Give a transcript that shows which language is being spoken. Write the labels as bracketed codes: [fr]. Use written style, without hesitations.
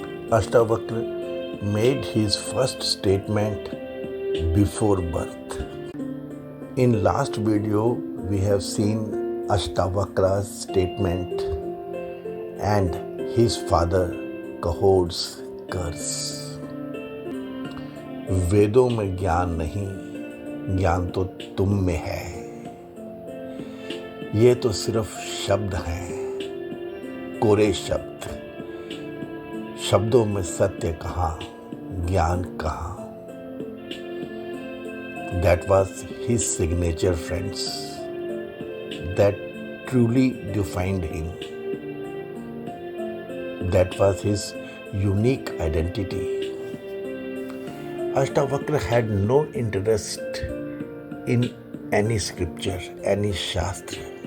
[en] Ashtavakra made his first statement before birth. In last video, we have seen Ashtavakra's statement and his father Kahod's curse. [hi] वेदों में ज्ञान नहीं, ज्ञान तो तुम में है। ये तो सिर्फ शब्द हैं, कोरे शब्द। शब्दों में सत्य कहाँ, ज्ञान कहाँ। [en] That was his signature, friends. That truly defined him. That was his unique identity. Ashtavakra had no interest in any scripture, any shastra.